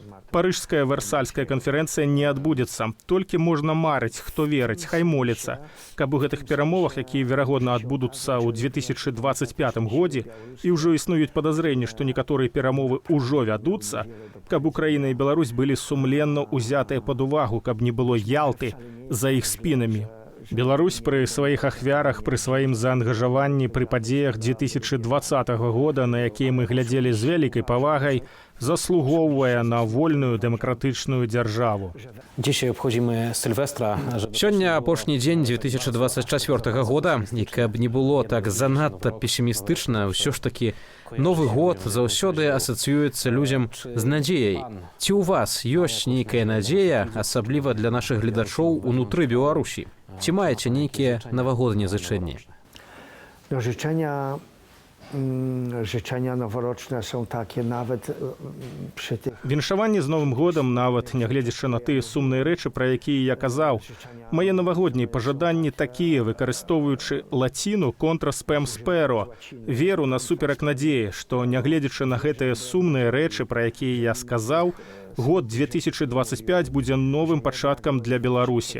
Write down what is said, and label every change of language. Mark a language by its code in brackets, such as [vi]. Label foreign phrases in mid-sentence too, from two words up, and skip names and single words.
[be] Парыжская версальская канферэнцыя не адбудзецца. Толькі можна марыць, хто верыць, хай моліцца, каб у гэтых перамовах, якія, верагодна, адбудуцца ў 2025 годзе, і ўжо існуюць падазрэнні, што некаторыя перамовы ўжо вядуцца, каб Украіна і Беларусь былі сумленна ўзятыя пад увагу, каб не было Ялты за іх спінамі. Беларусь пры сваіх ахвярах, пры сваім заангажаванні, пры падзеях 2020 года, на якія мы глядзелі з вялікай павагай, заслугоўвае на вольную дэмакратычную дзяржаву. [pl] Dzisiaj obchodzimy Sylwestra. [be] Сёння апошні дзень 2024 года, і каб не было так занадта песімістычна, ўсё ж такі Новы год заўсёды асацыюецца людзям з надзеяй. Ці ў вас ёсць нейкая надзея, асабліва для нашых гледачоў унутры Беларусі? Ці маеце нейкія навагоднія зычэнні? [pl] No, życzenia noworoczne są takie nawet przy tych... [be] Віншаванне з Новым годам, нават нягледзячы на тыя сумныя рэчы, пра якія я казаў. Мае навагоднія пажаданні такія, выкарыстоўваючы лаціну [la] contra spem spero. [be] Веру насуперак надзеі, што нягледзячы на гэтыя сумныя рэчы, пра якія я сказаў, год 2025 будзе новым пачаткам для Беларусі.